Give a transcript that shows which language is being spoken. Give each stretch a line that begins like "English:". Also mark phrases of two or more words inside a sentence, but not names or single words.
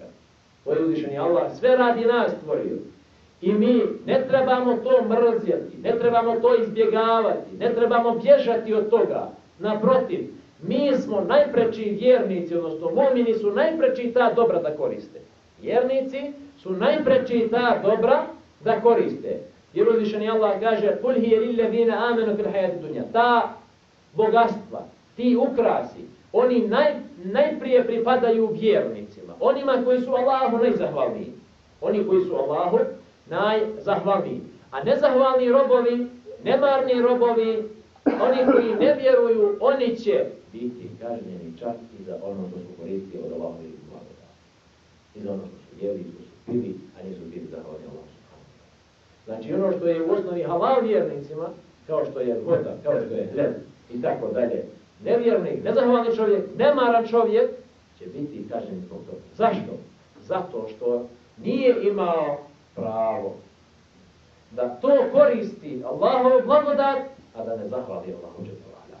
Bosnian: To je uzvišeni Allah sve radi nas stvorio. I mi ne trebamo to mrzjeti, ne trebamo to izbjegavati, ne trebamo bježati od toga. Naprotiv, mi smo najpreči vjernici, odnosno mu'mini su najpreči ta dobra da koriste. Vjernici su najpreči ta dobra da koriste. Jer uzvišeni Allah kaže:
Arabic: "قل هي للذين آمنوا في الحياة الدنيا."
Bosnian: Ta bogatstva, ti ukrasi, oni najprije pripadaju vjernicima, onima koji su Allahu najzahvalniji. Oni koji su Allahu najzahvalniji. A nezahvalni robovi, nemarni robovi, oni koji ne vjeruju, oni će biti kažnjeni čak i za ono što su koristili od Allahovih blagodati. I za ono što su jeli, što su pili, a nisu bili zahvalni Allahu
Arabic: سبحانه وتعالى.
Bosnian: Znači ono što je u osnovi halal vjernicima, kao što je voda, kao što je hljeb i tako dalje, nevjernik, nezahvalni čovjek, nemaran čovjek će biti kažnjen zbog toga. Zašto? Zato što nije imao pravo da to koristi Allahov blagodat, a da ne zahvali Allahu
Arabic: جل وعلا.